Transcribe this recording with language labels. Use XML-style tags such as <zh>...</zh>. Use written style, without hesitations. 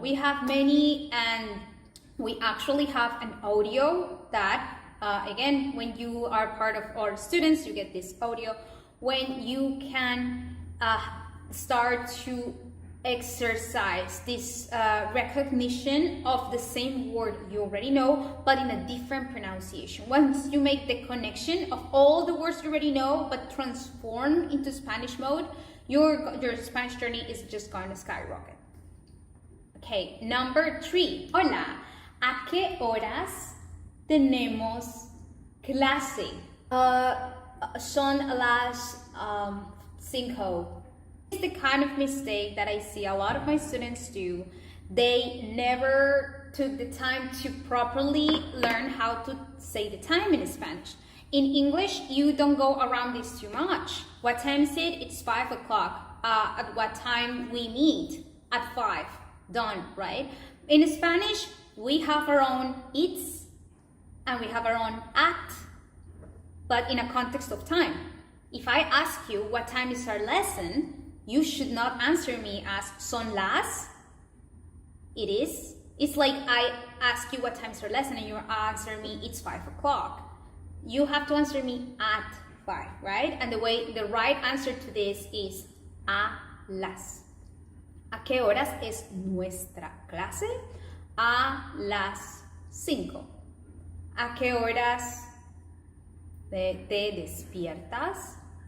<en>We have many, and we actually have an audio that, again, when you are part of our students, you get this audio, when you can start to exercise this recognition of the same word you already know, but in a different pronunciation. Once you make the connection of all the words you already know, but transform into Spanish mode, your Spanish journey is just going to skyrocket. Okay, number 3.</en> <es>Hola, ¿a qué horas tenemos clase? Son las 5.</es> <en>It's the kind of mistake that I see a lot of my students do. They never took the time to properly learn how to say the time in Spanish. In English, you don't go around this too much. What time is it? It's 5 o'clock. At what time we meet? At 5. Done, right? In Spanish, we have our own it's and we have our own at, but in a context of time. If I ask you what time is our lesson, you should not answer me as</en> <es>son las.</es> <en>It is. It's like I ask you what time is our lesson and you answer me it's 5 o'clock. You have to answer me at 5, right? And the right answer to this is</en> <es>a las. ¿A qué horas es nuestra clase? A las 5. ¿A qué horas te despiertas?</es>